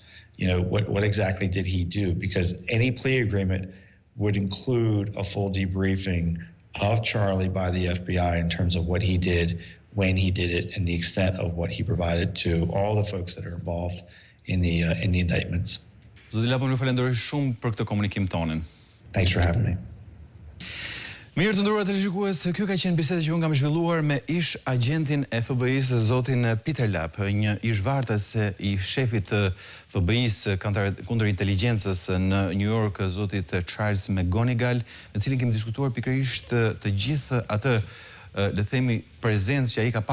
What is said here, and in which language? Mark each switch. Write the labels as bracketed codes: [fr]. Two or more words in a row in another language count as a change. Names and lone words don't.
[en] What exactly did he do? Because any plea agreement would include a full debriefing of Charlie by the FBI in terms of what he did, when he did it, and the extent of what he provided to all the folks that are involved in the indictments. [sq] Zoti Lapp, ju falenderoj shumë për këtë komunikim tonin. [en] Thanks for having me. [sq] Mirë të nderuar televizionistë, kjo ka qenë biseda që unë kam zhvilluar me ish agjentin e FBI-s, zotin Peter Lapp, një ish vartës i shefit të FBI-s kundër inteligjencës në New York, zotit Charles Megonigal, në cilin kemi diskutuar pikërisht të gjithë atë, le të themi, prezencë që ai ka